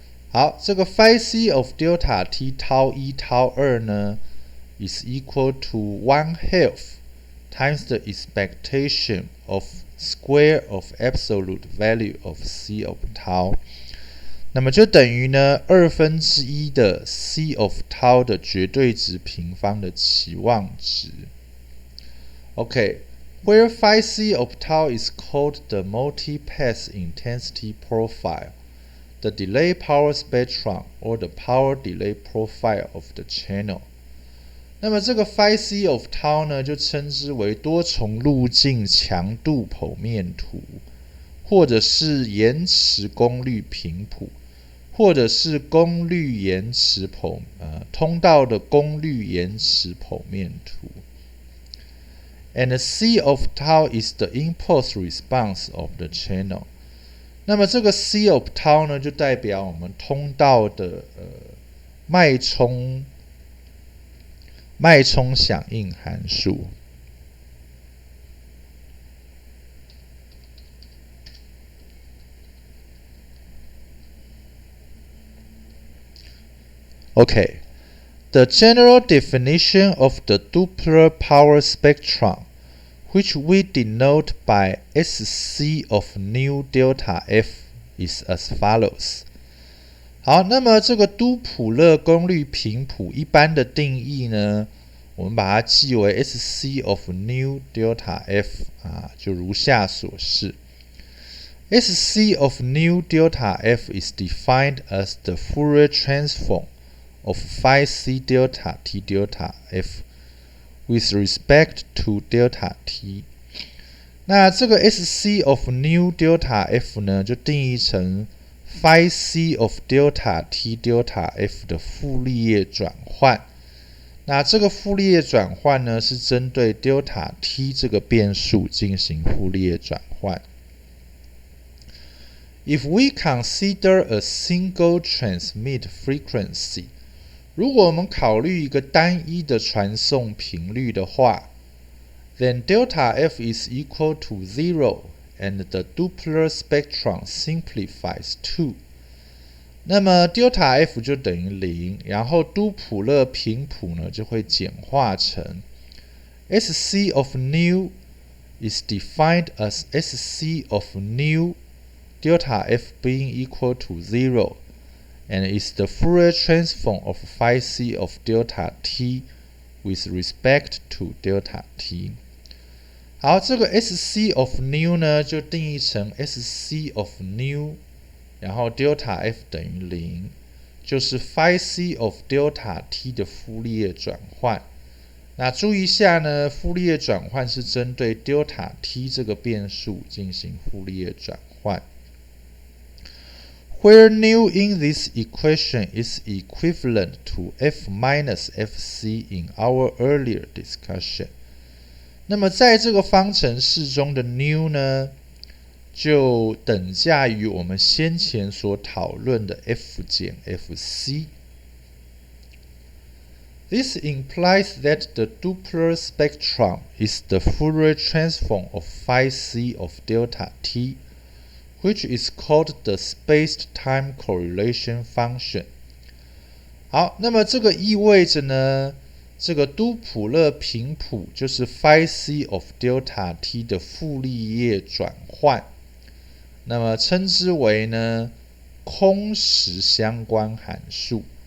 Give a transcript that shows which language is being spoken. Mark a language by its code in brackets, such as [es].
[en] 好，这个 phi c of delta t, tau 1, tau 2呢 is equal to 1/2 times the expectation of square of absolute value of c of tau. [zh] 那么就等于呢1/2的 c of tau 的绝对值平方的期望值。 [en] Okay, where phi c of tau is called the multipath intensity profile, the delay power spectrum, or the power delay profile of the channel. [zh] 那么这个 phi c of tau 呢，就称之为多重路径强度剖面图，或者是延迟功率频谱。或者是功率延迟通道的功率延迟剖面图。 [en] And c of tau is the impulse response of the channel. [zh] 那么这个 c of tau 呢，就代表我们通道的脉冲响应函数。 [en] Okay, the general definition of the Doppler power spectrum, which we denote by SC of nu delta f, is as follows. [zh] 好，那么这个都普勒功率频谱一般的定义呢，我们把它记为 SC of nu delta f 就如下所示。 [en] SC of nu delta f is defined as the Fourier transform of phi c delta t delta f with respect to delta t. [zh] 那这个 SC of nu delta f 呢，就定义成 phi c of delta t delta f 的傅立叶转换。那这个傅立叶转换呢，是针对 delta t 这个变数进行傅立叶转换。 [en] If we consider a single transmit frequency, [zh] 如果我们考虑一个单一的传送频率的话 [en] then delta f is equal to 0 and the Doppler spectrum simplifies to. [zh] 那么 delta f 就等于0，然后都普勒频谱呢就会简化成 [en] SC of nu is defined as SC of nu delta f being equal to 0 and is the Fourier transform of phi c of delta t with respect to delta t. [zh] 好，这个 SC of nu 呢就定义成 SC of nu，然后 delta f 等于0，就是 phi c of delta t 的傅立叶转换。那注意一下呢，傅立叶转换是针对 delta t 这个变数进行傅立叶转换。 [en] Where nu in this equation is equivalent to f minus fc in our earlier discussion。 [zh] 那么在这个方程式中的 nu 呢，就等价于我们先前所讨论的 f 减 fc。 [en] This implies that the Doppler spectrum is the Fourier transform of phi c of delta t, which is called the space-time correlation function. [zh] 好，那么这个意味着呢，这个都普勒频谱就是 phi c of delta t 的傅立叶转换，那么称之为呢空时相关函数。